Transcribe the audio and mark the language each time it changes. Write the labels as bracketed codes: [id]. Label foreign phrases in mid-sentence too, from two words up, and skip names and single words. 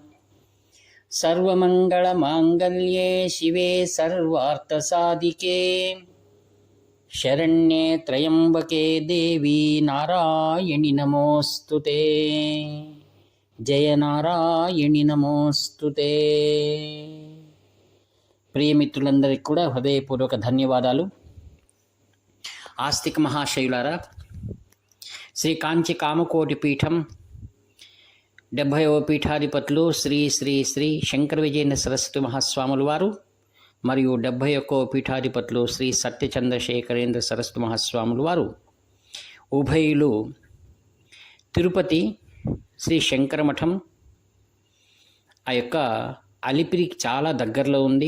[sa] सर्वमङ्गलमाङ्गल्ये शिवे सर्वार्थसाधिके शरण्ये त्र्यम्बके देवी नारायणि नमोऽस्तुते। जय नारायणि नमोऽस्तुते। [te] ప్రియమిత్రులందరికీ కూడా హృదయపూర్వక ధన్యవాదాలు. ఆస్తిక మహాశయులారా, శ్రీ కాంచి కామకోటి పీఠం 70వ పీఠాధిపతులు శ్రీ శ్రీ శ్రీ శంకర విజయేంద్ర సరస్వతి మహాస్వాముల వారు మరియు 71వ పీఠాధిపతులు శ్రీ సత్యచంద్రశేఖరేంద్ర సరస్వతి మహాస్వాముల వారు ఉభయులు తిరుపతి శ్రీ శంకరమఠం ఆ యొక్క అలిపిరికి చాలా దగ్గరలో ఉంది.